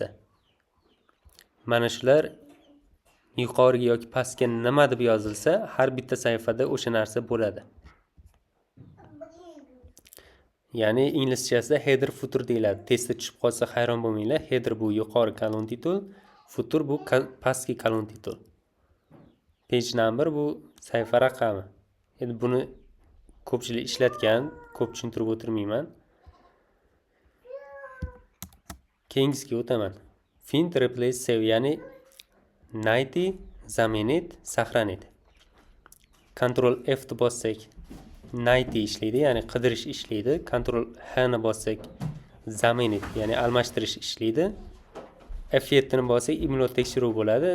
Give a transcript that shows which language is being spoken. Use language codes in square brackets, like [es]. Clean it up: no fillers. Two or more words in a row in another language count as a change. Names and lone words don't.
[uz] Mana shular yuqoriga yoki pastga nima deb yozilsa, har bitta sahifada o'sha narsa bo'ladi. Ya'ni inglizchasida [en] header footer [uz] deyiladi. Testda tushib qolsa hayron bo'lmanglar. Header bu yuqori kolon titul, footer bu pastki kolon titul. [en] Page number [uz] bu sahifa raqami. Endi buni ko'pchilik ishlatgan, ko'p tushuntirib o'tirmayman. Keyingisiga o'taman. [en] Find, replace, save, [ru] ya'ni найти, заменить, сохранить. [uz] Ctrl F ni bossak найти ishlaydi, ya'ni qidirish ishlaydi. Ctrl H ni bossak заменить, ya'ni almashtirish ishlaydi. F7 ni bossak imlo tekshiruv bo'ladi.